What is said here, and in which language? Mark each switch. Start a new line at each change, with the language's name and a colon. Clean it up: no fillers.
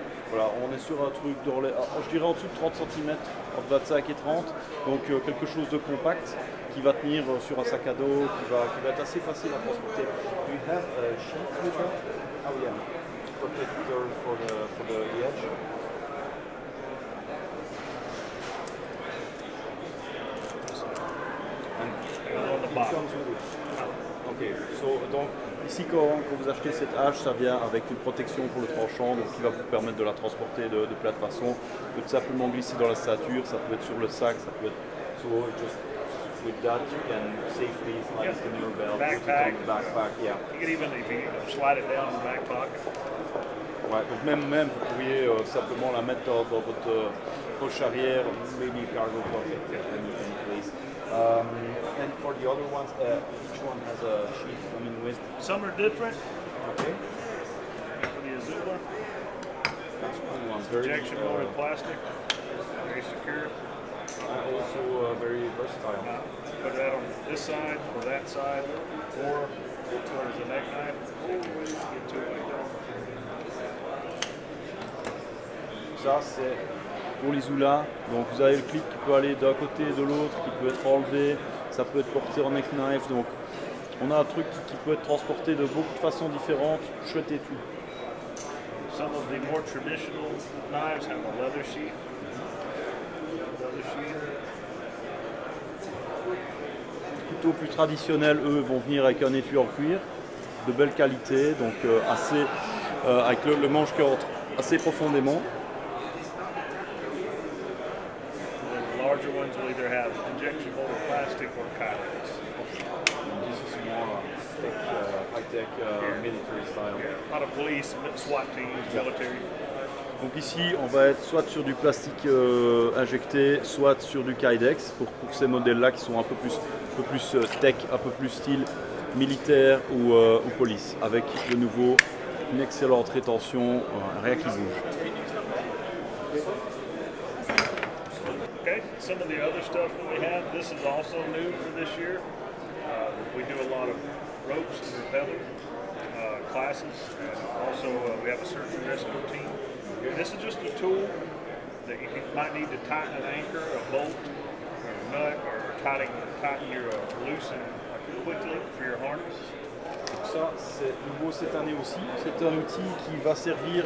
French: Voilà, on est sur un truc je dirais en dessous de 30 cm, entre 25 et 30, donc quelque chose de compact qui va tenir sur un sac à dos, qui va être assez facile à transporter.
English: Do you have a sheet with that? Oh yeah, protector for the edge. And on the bottom.
French: Ok, so, donc ici quand vous achetez cette hache, ça vient avec une protection pour le tranchant, donc qui va vous permettre de la transporter de plein de façons. Vous pouvez simplement glisser dans la ceinture, ça peut être sur le sac, ça peut être
English: just with that you can safely slide it in your belt, Backpack. backpack, yeah. You can even if you slide it down in the back pocket.
French: Ouais, donc même vous pourriez simplement la mettre dans votre poche arrière,
English: maybe cargo pocket, any place. And for the other ones, each one has a sheet coming with. Some are different. Okay. For the Azula, That's cool one. Very, injection molded plastic, very secure. also very versatile. Put that on this side or that side, or towards the neck knife. You can get to it like that.
French: Ça c'est pour les Zula. Donc vous avez le clip qui peut aller d'un côté et de l'autre, qui peut être enlevé, ça peut être porté en neck knife. Donc on a un truc qui peut être transporté de beaucoup de façons différentes, chouette et tout.
English: Some of the more traditional knives have a leather sheath.
French: Les couteaux plus traditionnels, eux, vont venir avec un étui en cuir de belle qualité, donc avec le manche qui rentre assez profondément.
English: The larger ones will either have injection molded plastic or Kydex. This is more high-tech military style. A lot of police, SWAT teams, military.
French: Donc ici, on va être soit sur du plastique injecté, soit sur du Kydex pour ces modèles-là qui sont un peu plus tech, un peu plus style militaire ou police, avec de nouveau une excellente rétention, rien qui bouge.
English: Okay, some of the other stuff that we have, this is also new for this year. We do a lot of ropes and rappelling classes, and also we have a search and rescue team. This is just a tool that you might need to tighten an anchor, a bolt, or a nut, or tighten your loosen quickly for your harness.
French: Ça, c'est nouveau cette année aussi. C'est un outil qui va servir.